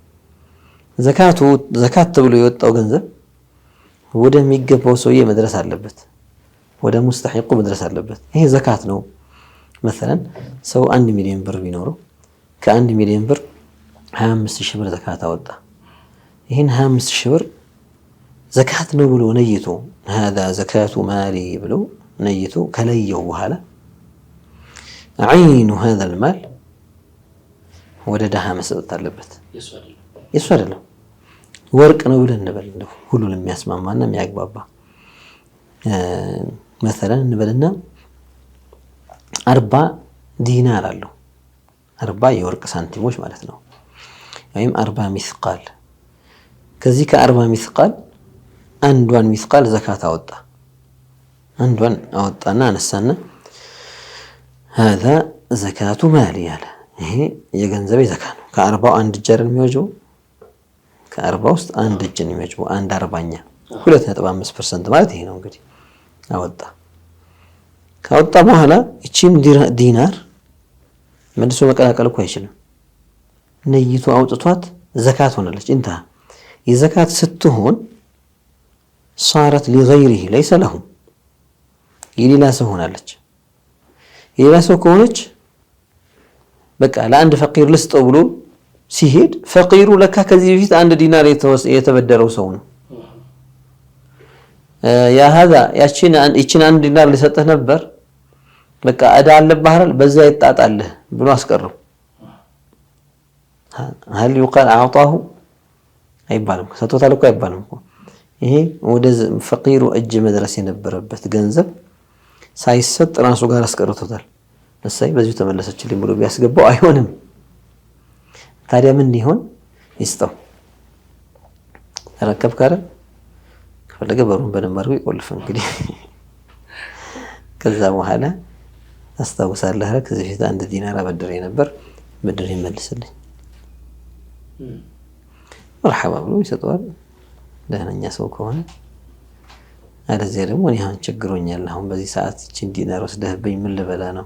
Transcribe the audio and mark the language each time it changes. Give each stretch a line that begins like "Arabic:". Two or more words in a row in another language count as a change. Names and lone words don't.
Amharic: ዘካት ተብሎ የወጣው ገንዘብ ወደሚገባው ሰውዬ መድረስ አለበት፣ ወደ ሙስተሒቁ መድረስ አለበት። ይሄ ዘካት ነው። مثلا ሰው 1 ሚሊዮን ብር ቢኖረው ከ1 ሚሊዮን ብር 25000 ብር ዘካት አወጣ። ይሄን 25000 ብር ዘካት ነው ብሎ ነይቶ
Arabic: هذا زكاة مالي
Amharic: ብሎ ነይቶ ከለየው በኋላ عين هذا المال ወደ ደሃ መስጠት አለበት። የሱ አይደለም ወርቅ ነው ብለን እንበል እንደው ሁሉንም የሚያስማማና የሚያግባባ مثلا እንበልና 40 ዲናር አለው 40 የወርቅ ሳንቲሞች ማለት ነው። ወይም 40 ሚስቃል። ከዚህ ከ40 ሚስቃል አንዷን ሚስቃል ዘካት አወጣ። አንዷን አወጣና አነሳና
Arabic: هذا زكاة مالي
Amharic: ያለ ይሄ የገንዘቤ ዘካ ነው። ከ40 አንድ እጅ አይደል የሚወጅበው? ከ40 ውስጥ አንድ እጅ ነው የሚወጅበው። 1/40 2.5% ማለት ይሄ ነው እንግዲህ አወጣ። ካወጣ በኋላ እቺን ዲናር መልሶ መቀላቀል እኮ አይችልም። ነይቶ አውጥቷት ዘካት ሆናለች። እንታ የዘካት ስትሆን
Arabic: صارت لغيره ليس له
Amharic: የሌላ ሰው ሆናለች። የሌላ ሰው ከሆነች በቃ ለአንድ ፈቂር ልስጠው ብሎ ሲሄድ ፈቂሩ ለካ ከዚህ በፊት 1 ዲናር የተበደረው ሰው ነው። ያ هذا ያቺን 1 ዲናር ሊሰጥህ ነበር በቃ እዳ አለብህ አይደል በዛ ይጣጣልህ ብሎ አስቀረው።
Arabic: هل يقال اعطاه
Amharic: አይባልም። ሰጥቶታል እኮ አይባልም እኮ። ይሄ ወደ ፈቂሩ እጅ መድረስ የነበረበት ገንዘብ ሳይሰጥ ራሱ ጋር አስቀርቶታል። እሰይ በዚሁ ተመለሰችልኝ ብሎ ቢያስገባው አይሆንም። ታዲያ ምን ይሆን? ይስጠው። ተረከብ ካረ ከፈለገ በሩን በደንብ አድርጎ ይቆልፍ። እንግዲህ ከዛ በኋላ አስታውሳለህ ከዚህ በፊት 1 ዲናር አበድሬ ነበር ብድር ይመልስልኝ መርሐባ ብሎ ይሰጠዋል። ደህነኛ ሰው ከሆነ አለዚያ ደግሞ እኔ አሁን ችግሮኛል፣ አሁን በዚህ ሰዓት እቺን ዲናር ወስደህብኝ ምን ልበላ ነው?